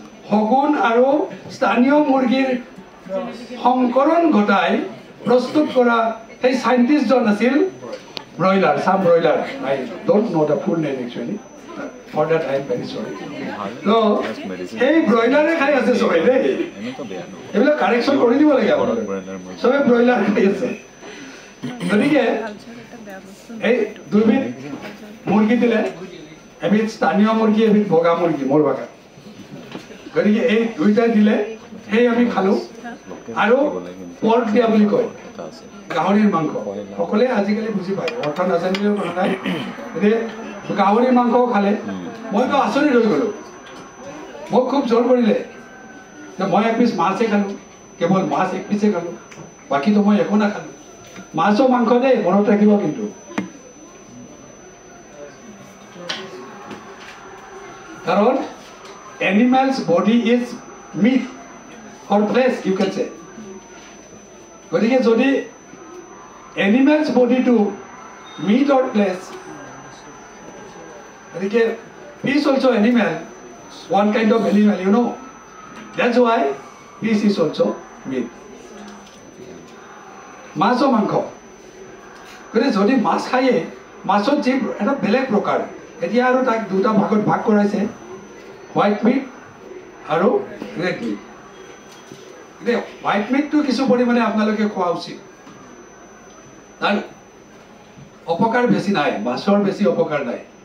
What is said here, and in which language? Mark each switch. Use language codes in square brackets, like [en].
[as] শগুন আৰু স্থানীয় মুৰ্গীৰ সংকৰণ ঘটাই প্ৰস্তুত কৰা সেই সাইন্টিষ্টজন আছিল broiler, sum broiler. [en] I don't know the full name actually. For that I am very sorry. [as] So, hey broiler খাই আছে সবাই দেই, এইবিলাক কাৰেকশ্যন কৰি দিব লাগে আপোনালোকে, সবে ব্ৰইলাৰ খাই আছে। গতিকে এই 2 বিধ মুৰ্গী দিলে, এবিধ স্থানীয় মুৰ্গী, এবিধ বগা মুৰ্গী, মোৰ ভাষাত। গতিকে এই দুইটা দিলে, সেই আমি খালোঁ। আৰু পৰ্ক দিয়া বুলি কয়, গাহৰিৰ মাংস। সকলোৱে আজিকালি বুজি পায়, অৰ্থ নাজানিলেও কথা নাই। গতিকে গাহৰিৰ মাংসও খালে, মইতো আচৰিত হৈ গ'লোঁ, মোক খুব জোৰ কৰিলে মই এক পিছ মাছহে খালোঁ, কেৱল মাছ এক পিছে খালোঁ, বাকীতো মই একো নাখালোঁ। মাছো মাংস দেই, মনত ৰাখিব কিন্তু। কাৰণ [en] Animals body is meat or flesh, you can say. [as] গতিকে যদি এনিমেলছ বডিটো মিট অৰ ফ্লেছ, গতিকে [en] fish also animal, one kind of animal, you know. That's why fish is also meat. [as] মাছ মাংস, গতিকে যদি মাছ খায়ে, মাছত যি এটা বেলেগ প্ৰকাৰ, এতিয়া আৰু তাক দুটা ভাগত ভাগ কৰাইছে, হোৱাইট মিট আৰু ৰেড মিট। এতিয়া হোৱাইট মিটটো কিছু পৰিমাণে আপোনালোকে খোৱা উচিত, তাৰ অপকাৰ বেছি নাই, মাছৰ বেছি অপকাৰ নাই।